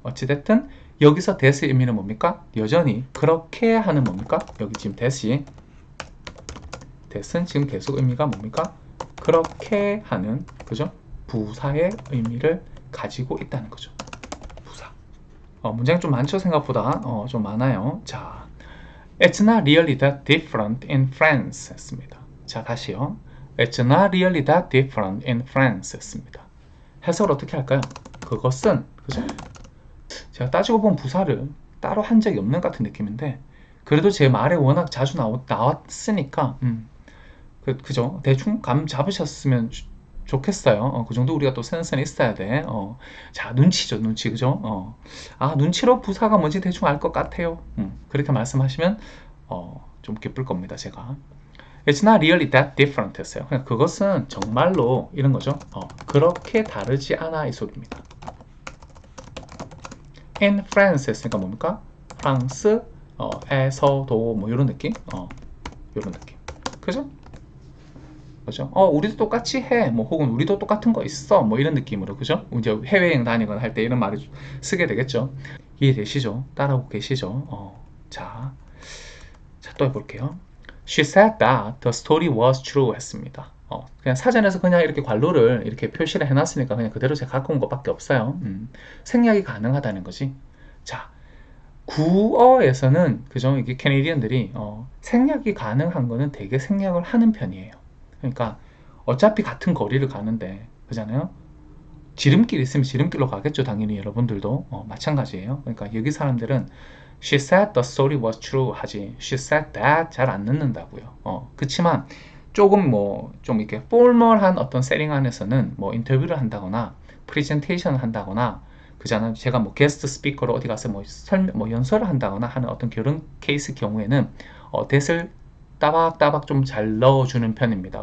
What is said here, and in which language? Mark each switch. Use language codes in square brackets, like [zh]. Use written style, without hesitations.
[ko] 어찌됐든 여기서 that의 의미는 뭡니까? 여전히 그렇게 하는 뭡니까? 여기 지금 that은 지금 계속 의미가 뭡니까? 그렇게 하는, 그죠? 부사의 의미를 가지고 있다는 거죠. 부사. 문장이 좀 많죠? 생각보다 좀 많아요. [en] 자, It's not really that different in France [ko] 했습니다. 자, 다시요. [en] It's not really that different in France [ko] 했습니다. 해석을 어떻게 할까요? 그것은, 그죠? 제가 따지고 보면 부사를 따로 한 적이 없는 같은 느낌인데 그래도 제 말에 워낙 자주 나왔으니까 그죠? 대충 감 잡으셨으면 좋겠어요. 그 정도 우리가 또 센스는 있어야 돼. 자, 눈치죠, 눈치, 그죠? 눈치로 부사가 뭔지 대충 알 것 같아요. 그렇게 말씀하시면 좀 기쁠 겁니다, 제가. [en] It's not really that different [ko] 했어요. 그냥 그것은 정말로 이런 거죠. 그렇게 다르지 않아 이 소리입니다. [en] In France [ko] 했으니까 뭡니까? 프랑스에서도 이런 느낌? 이런 느낌. 그죠? 그죠? 우리도 똑같이 해. 혹은 우리도 똑같은 거 있어. 이런 느낌으로. 그죠? 이제 해외여행 다니거나 할 때 이런 말을 쓰게 되겠죠. 이해되시죠? 따라오고 계시죠? 자, 또 해볼게요. [en] She said that the story was true [ko] 했습니다. 그냥 사전에서 그냥 이렇게 관로를 이렇게 표시를 해놨으니까 그냥 그대로 제가 갖고 온 것밖에 없어요. 생략이 가능하다는 거지. 자, 구어에서는, 그죠? 이게 캐네디언들이 생략이 가능한 거는 되게 생략을 하는 편이에요. 그러니까 어차피 같은 거리를 가는데, 그잖아요? 지름길 있으면 지름길로 가겠죠. 당연히 여러분들도 마찬가지예요. 그러니까 여기 사람들은 [en] She said the story was true [ko] 하지 [en] She said that [ko] 잘 안 넣는다고요. 그치만 조금 좀 이렇게 포멀한 어떤 세팅 안에서는 인터뷰를 한다거나 프레젠테이션을 한다거나, 그잖아요. 제가 게스트 스피커로 어디 가서 연설을 한다거나 하는 어떤 그런 케이스 경우에는 that을 따박따박 좀 잘 넣어주는 편입니다.